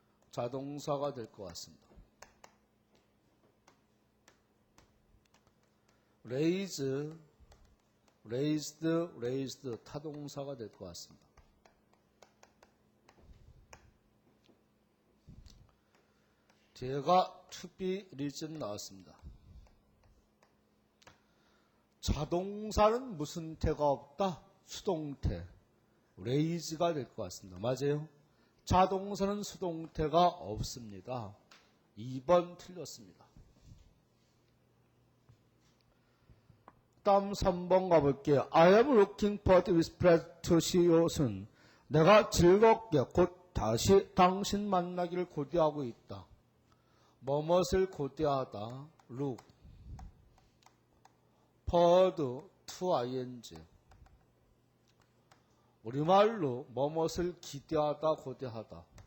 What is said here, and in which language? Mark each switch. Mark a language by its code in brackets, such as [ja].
[ko] 자동사가 될 것 같습니다. raise, raised, raised 타동사가 될 것 같습니다. 뒤에가 to be reason 나왔습니다. 자동사는 무슨 태가 없다? 수동태. raise가 될 것 같습니다. 맞아요? 자동사는 수동태가 없습니다. 2번 틀렸습니다. 다음 3번 가볼게요. [en] I am looking forward with pleasure to see you soon. [ko] 내가 즐겁게 곧 다시 당신 만나기를 고대하고 있다. 뭐뭇을 고대하다. look. [en] forward to ing. [ko] 우리말로 뭐뭇을 기대하다 고대하다.